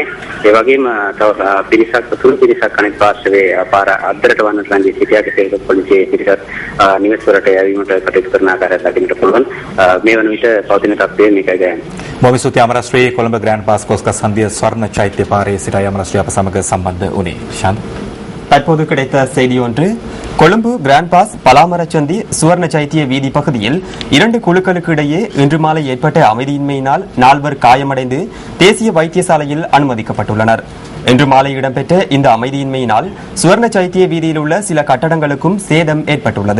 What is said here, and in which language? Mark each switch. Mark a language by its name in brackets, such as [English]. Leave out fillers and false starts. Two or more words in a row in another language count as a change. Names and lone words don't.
[Sinhala] ඒ වගේම තව පිරිසක් අනෙක් පාර්ශවයේ පාර අද්දරට වන්නට රැඳී සිටියා. කෙසේ වෙතත් පොලිසිය පිරිසක් නිවෙස් වලට යැවීමට කටයුතු කරන ආකාරයක් දකින්නට පුළුවන්. මේ වන විට පවතින තත්ත්වය මේකයි දැන්. බොහොම ස්තුතියි අමරශ්‍රී. කොළඹ ග්‍රෑන්ඩ් පාස් කොස්ගස් හන්දිය ස්වර්ණ චෛත්‍ය පාරේ සිටයි அமரஸ்ரீ අප සමග සම්බන්ධ උනි ஷாந்த். [Tamil] தற்போது கிடைத்த செய்தி ஒன்று. கொழும்பு கிராண்ட் பாஸ் பலாமரச்சந்தி சுவர்ண சைத்திய வீதி பகுதியில் 2 குழுக்களுக்கு இடையே இன்று மாலை ஏற்பட்ட அமைதியின்மையினால் 4 காயமடைந்து தேசிய வைத்தியசாலையில் அனுமதிக்கப்பட்டுள்ளனர். இன்று மாலை இடம்பெற்ற இந்த அமைதியின்மையினால் சுவர்ண சைத்திய வீதியில் உள்ள சில கட்டடங்களுக்கும் சேதம் ஏற்பட்டுள்ளது.